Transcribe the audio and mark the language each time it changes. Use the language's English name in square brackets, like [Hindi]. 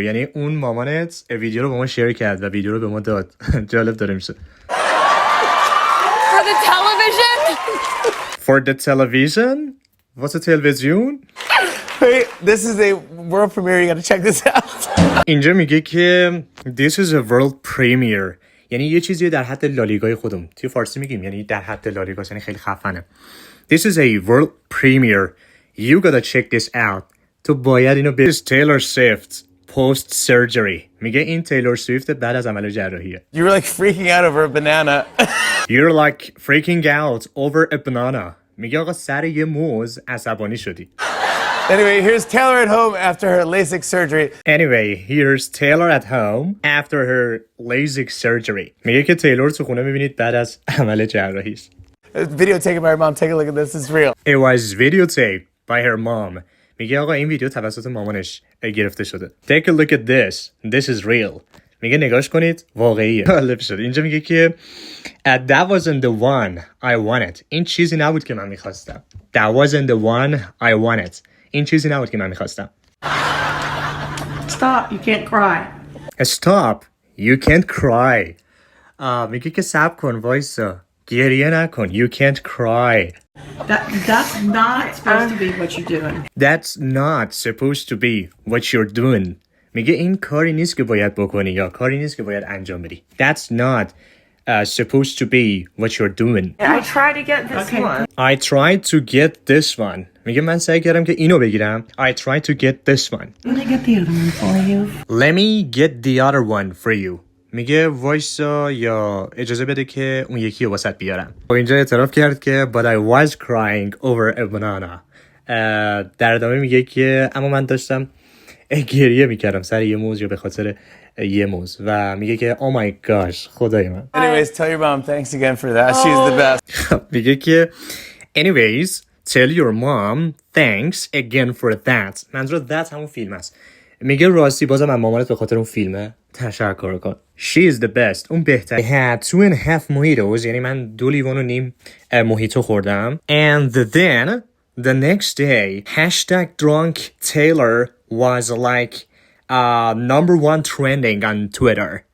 [Persian] یعنی اون مامانت ویدیو رو با ما شیر کرد و ویدیو رو به ما داد. جالب داره میشه. [English] For the television? For the television? [Persian] واسه تلویزیون؟ [English] Wait, this is a world premiere. You got to check this out. [Persian] اینجا میگه که [English] this is a world premiere [Persian] یعنی یه چیزی در حد لالیگای خودم. توی فارسی میگیم یعنی در حد لالیگا، یعنی خیلی خفنه. [English] This is a world premiere. You gotta check this out. [Persian] تو باید اینو به Taylor Swift [English] post surgery. [Persian] میگه این تیلور سویفت بعد از عمل جراحیه. [English] You were like freaking out over a banana. You're like freaking out over a banana. [Persian] میگه آقا سر یه موز عصبانی شدی. [English] Anyway, here's Taylor at home after her LASIK surgery. Anyway, here's Taylor at home after her LASIK surgery. [Persian] میگه که تیلور تو خونه میبینید بعد از عمل جراحیش. [English] Video taken by her mom. Take a look at this. It's real. It was videotaped by her mom. [Persian] میگه آقا این ویدیو توسط مامانش گرفته شده. [English] Take a look at this. This is real. [Persian] میگه نگاش کنید واقعیه. جالب شد. اینجا میگه که that wasn't the one I wanted. این چیزی نبود که من میخواستم. [English] That wasn't the one I wanted. [Persian] این چیزی نبود که من میخواستم. [English] Stop, you can't cry. Stop. You can't cry. [Persian] میگه که صبر کن وایسا. گریه نکن. [English] You can't cry. That's not supposed to be what you're doing. That's not supposed to be what you're doing. [Persian] میگه این کاری نیست که باید بکنی یا کاری نیست که باید انجام بدی. [English] That's not supposed to be what you're doing. I try to get this one. I tried to get this one. [Persian] میگه من سعی کردم که اینو بگیرم. [English] I tried to get this one. Let me get the other one for you. Let me get the other one for you. [Persian] میگه وایسا یا اجازه بده که اون یکی رو واسط بیارم. و اینجا اعتراف کرد که [English] but I was crying over a banana. [Persian] در ادامه میگه که اما من داشتم گریه میکردم سر یه موز یا به خاطر یه موز و میگه که [English] oh my gosh [Persian] خدای من. [English] Anyways, tell your mom thanks again for that. She's the best. [Persian] میگه که [English] anyways tell your mom thanks again for that. [Persian] منظور that همون فیلم است. میگه راستی بازم من مامانت به خاطر اون فیلمه تشکر کن. [English] She is the best. [Persian] اون بهتر. [English] I had 2.5 mojitos. [Persian] یعنی من 2.5 لیوان موهیتو خوردم. [English] And then the next day #drunk Taylor was like number one trending on Twitter.